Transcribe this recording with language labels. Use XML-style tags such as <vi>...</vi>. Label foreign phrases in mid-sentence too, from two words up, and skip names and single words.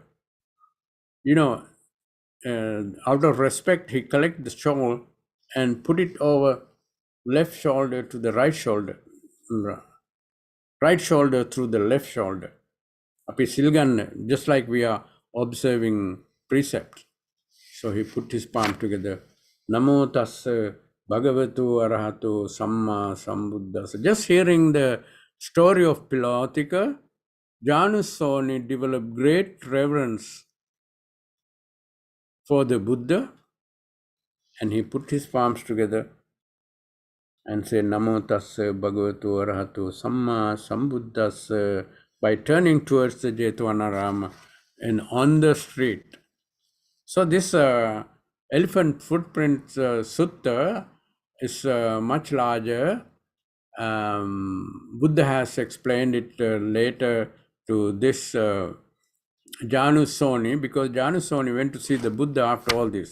<en>You know, out of respect, he collect the shawl and put it over left shoulder to the right shoulder, right shoulder through the left shoulder.</en> <pi>Api silgan,</pi> <en>just like we are observing precepts. So he put his palm together.</en> <pi>Namo tassa bhagavatu arahato samma sambuddhassa.</pi> <en>Just hearing the story of Pilotika, Janusoni developed great reverence for the Buddha, and he put his palms together and said</en> <pi>Namo tassa bhagavatu arahato samma sambuddhassa</pi> <en>by turning towards the Jetavana Rama and on the street. So this elephant footprint sutta is much larger. Buddha has explained it later to this Janusoni, because Janusoni went to see the Buddha after all this.</en>